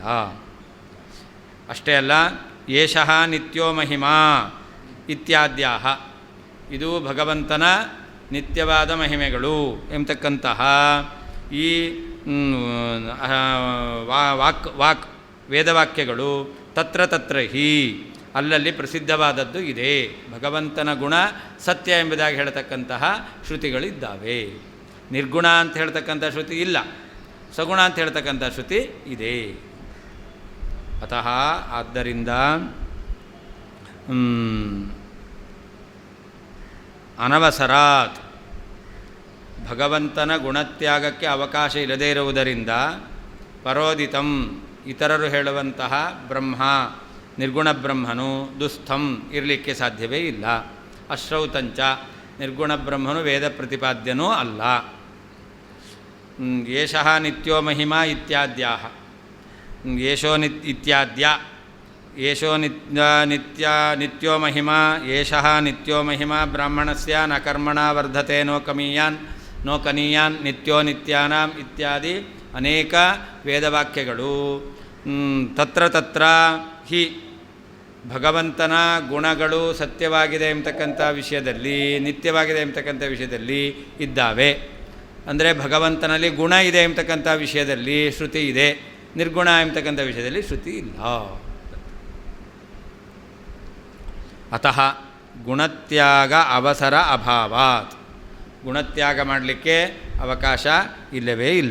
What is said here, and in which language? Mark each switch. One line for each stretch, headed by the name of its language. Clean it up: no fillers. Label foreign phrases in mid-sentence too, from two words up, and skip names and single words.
Kannada: ಅಷ್ಟೇ ಅಲ್ಲ,
Sanskrit: ಏಷಃ ನಿತ್ಯೋ ಮಹಿಮಾ ಇತ್ಯಾದ್ಯಾಹ,
Kannada: ಇದು ಭಗವಂತನ ನಿತ್ಯವಾದ ಮಹಿಮೆಗಳು ಎಂಬತಕ್ಕಂತಹ ಈ ವಾಕ್ ವೇದವಾಕ್ಯಗಳು
Sanskrit: ತತ್ರ ತತ್ರ ಹಿ
Kannada: ಅಲ್ಲಲ್ಲಿ ಪ್ರಸಿದ್ಧವಾದದ್ದು ಇದೆ. ಭಗವಂತನ ಗುಣ ಸತ್ಯ ಎಂಬುದಾಗಿ ಹೇಳ್ತಕ್ಕಂತಹ ಶ್ರುತಿಗಳಿದ್ದಾವೆ. ನಿರ್ಗುಣ ಅಂತ ಹೇಳ್ತಕ್ಕಂಥ ಶ್ರುತಿ ಇಲ್ಲ, ಸಗುಣ ಅಂತ ಹೇಳ್ತಕ್ಕಂಥ ಶ್ರುತಿ ಇದೆ. ಅತಃ ಆದ್ದರಿಂದ ಅನವಸರಾತ್ ಭಗವಂತನ ಗುಣತ್ಯಾಗಕ್ಕೆ ಅವಕಾಶ ಇಲ್ಲದೇ ಇರುವುದರಿಂದ ಪರೋದಿತಂ ಇತರರು ಹೇಳುವಂತಹ ಬ್ರಹ್ಮ ನಿರ್ಗುಣ ಬ್ರಹ್ಮನು ದುಸ್ಥಂ ಇರಲಿಕ್ಕೆ ಸಾಧ್ಯವೇ ಇಲ್ಲ. ಅಶ್ರೌತಂಚ ನಿರ್ಗುಣ ಬ್ರಹ್ಮನು ವೇದ ಪ್ರತಿಪಾದ್ಯನೂ ಅಲ್ಲ.
Sanskrit: ಏಷಃ ನಿತ್ಯೋ ಮಹಿಮಾ ಇತ್ಯಾದ್ಯಾಹ ಏಷೋ ಇತ್ಯಾದ್ಯ ಏಷೋ ನಿತ್ಯೋ ಮಹಿಮಾ ಏಷಃ ನಿತ್ಯೋ ಮಹಿಮಾ ಬ್ರಾಹ್ಮಣಸ್ಯ ನ ಕರ್ಮಣ ವರ್ಧತೆ ನೋ ಕನೀಯಾನ್ ನಿತ್ಯೋ ನಿತ್ಯಾನಾಂ
Kannada: ಇತ್ಯಾದಿ ಅನೇಕ ವೇದವಾಕ್ಯಗಳು
Sanskrit: ತತ್ರ ತತ್ರ ಹಿ
Kannada: ಭಗವಂತನ ಗುಣಗಳು ಸತ್ಯವಾಗಿದೆ ಎಂಬತಕ್ಕಂಥ ವಿಷಯದಲ್ಲಿ ನಿತ್ಯವಾಗಿದೆ ಎಂಬತಕ್ಕಂಥ ವಿಷಯದಲ್ಲಿ ಇದ್ದಾವೆ. ಅಂದರೆ ಭಗವಂತನಲ್ಲಿ ಗುಣ ಇದೆ ಎಂಬತಕ್ಕಂಥ ವಿಷಯದಲ್ಲಿ ಶ್ರುತಿ ಇದೆ, ನಿರ್ಗುಣ ಎಂಬತಕ್ಕಂಥ ವಿಷಯದಲ್ಲಿ ಶ್ರುತಿ ಇಲ್ಲ.
Sanskrit: ಅತಃ ಗುಣತ್ಯಾಗ ಅವಸರ ಅಭಾವಾತ್
Kannada: ಗುಣತ್ಯಾಗ ಮಾಡಲಿಕ್ಕೆ ಅವಕಾಶ ಇಲ್ಲವೇ ಇಲ್ಲ.